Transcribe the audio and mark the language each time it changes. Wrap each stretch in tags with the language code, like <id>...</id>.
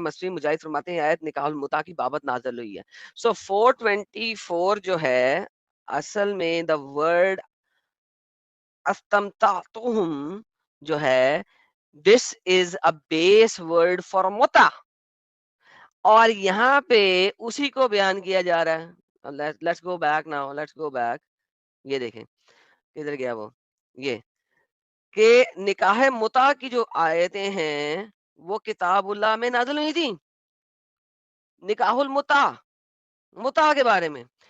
<ur>مصری مجاہد فرماتے ہیں آیت نکاح المتع کی بابت نازل ہوئی ہے. سو 424 جو ہے اصل میں دا ورڈ استمتعتم جو ہے</ur> <en>this is a base word for</en> <ur>متع. اور یہاں پہ اسی کو بیان کیا جا رہا ہے.</ur> <en>let's go back now, let's go back.</en> <ur>یہ دیکھیں کدھر گیا وہ. یہ کہ نکاح متع کی جو آیتیں ہیں وہ کتاب اللہ میں نازل ہوئی تھی، نکاح متع کے بارے میں.</ur>